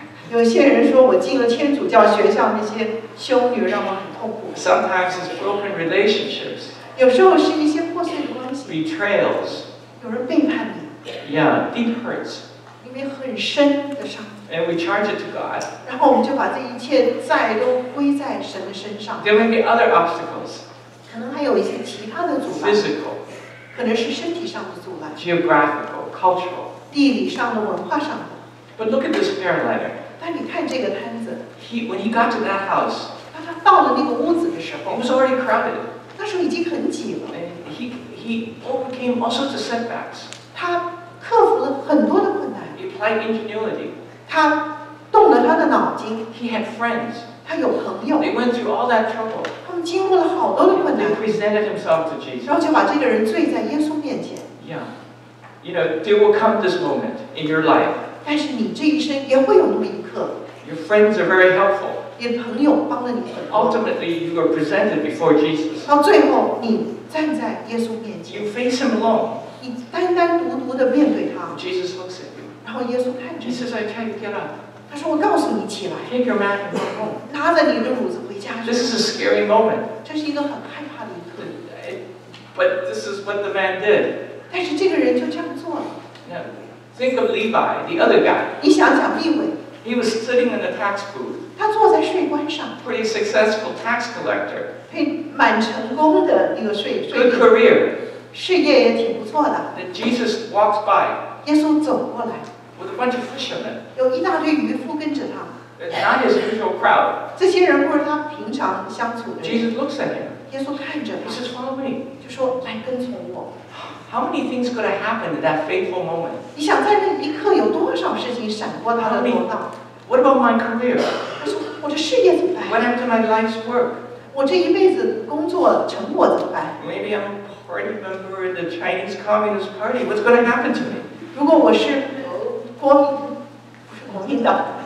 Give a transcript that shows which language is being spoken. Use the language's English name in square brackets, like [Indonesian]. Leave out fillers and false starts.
[Chinese] 有些人说我进了天主教学校，那些修女让我很痛苦。 [English] Sometimes it's broken relationships, [Chinese] 有时候是一些破碎的关系， [English] betrayals, [Chinese] 有人背叛你， [English] deep hurts, [Chinese] 因为很深的伤， [English] and we charge it to God. [Chinese] 然后我们就把这一切债都归在神的身上。 [English] There may be other obstacles, [Chinese] 可能还有一些其他的阻拦， [English] physical, [Chinese] 可能是身体上的阻拦， [English] geographical, cultural. [Chinese] 地理上的、文化上的。 [English] But look at this paralytic. [Chinese] 但你看这个摊子， [English] When he got to that house, [Chinese] 当他到了那个屋子的时 [English] it [Chinese] 候， [English] was already crowded. [Chinese] 那时候已经很挤了。 [English] And he overcame all sorts of setbacks. [Chinese] 他克服了很多的困难， [English] He applied ingenuity. [Chinese] 他动了他的脑筋， [English] He had friends. [Chinese] 他有朋友， [English] They went through all that trouble. [Chinese] 他们经过了好多的困 [English] They [Chinese] 难， [English] presented himself to [Chinese] 然后 [English] Jesus. [Chinese] 就把这个人坠在耶稣面前。 Yeah. [English] There will come this moment in your life. [Chinese] 但是你这一生也会有那么一刻， [English] Your friends are very helpful. [Chinese] 你的朋友帮了你很多， [English] Ultimately, you are presented before Jesus. [Chinese] 到最后你站在耶稣面前， [English] You face him alone. [Chinese] 你单单独独的面对他， [English] Jesus looks at you. [Chinese] 然后耶稣看着 [English] He [Chinese] 你， [English] says, I tell you, get up. [Chinese] 他说：“我告诉你起来， [English] Take your mat and go home. [Chinese] 拿着你的褥子回家去。 [English] This is a scary moment. ” [Chinese] 这是一个很害怕的一刻， [English] But this is what the man did. [Chinese] 但是这个人就这样做了。 [English] Now, think of Levi, the other guy. [Chinese] 你想想利未， [English] He was sitting in the tax booth. [Chinese] 他坐在税关上， [English] Pretty successful tax collector. [Chinese] 蛮成功的一个税 [English] Good [Chinese] 吏， [English] career. [Chinese] 事业也挺不错的。 [English] Then Jesus walks by [Chinese] 耶稣走过来， [English] with a bunch of fishermen. [Chinese] 有一大堆渔夫跟着他， [English] It's not his usual crowd. [Chinese] 这些人不是他平常相处的人。 [English] Jesus looks at him. [Chinese] 耶稣看着 [English] He [Chinese] 他， [English] says, "Follow me." [Chinese] 就说：“来跟从我。 [English] How many things could have happened in that fateful moment? ” [Chinese] 你想在那一刻有多少事情闪过他的头脑？ [English] What about my career? [Chinese] 他说：“我的事业怎么 [English] What [Chinese] 办？ [English] happened to my life's work? [Chinese] 我这一辈子工作成果怎么办？ [English] Maybe I'm a party member in the Chinese Communist Party. What's going to happen to me? [Chinese] 如果我是国民，不是国民党，